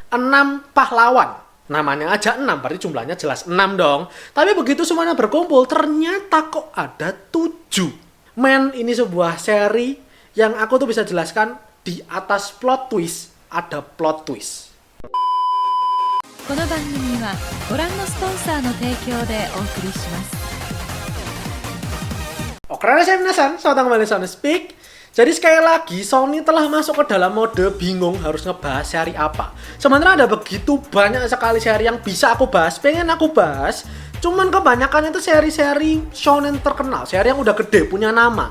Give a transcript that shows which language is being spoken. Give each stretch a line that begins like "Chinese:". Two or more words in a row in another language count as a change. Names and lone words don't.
Indonesian: 6 pahlawan. Namanya aja 6, berarti jumlahnya jelas 6 dong. Tapi begitu semuanya berkumpul, ternyata kok ada 7. Men, ini sebuah seri yang aku tuh bisa jelaskan di atas
English: plot twist,
Indonesian: ada
English: plot twist.
Japanese: この番組はご覧のスポンサーの提供でお送りします。
Indonesian: Oke, saya minasan, selamat datang kembali di Sony Speak. Jadi sekali lagi, Sony telah masuk ke dalam mode bingung harus ngebahas seri apa. Sebenarnya ada begitu banyak sekali seri yang bisa aku bahas, pengen aku bahas. Cuman kebanyakan itu seri-seri shonen terkenal, seri yang udah gede, punya nama.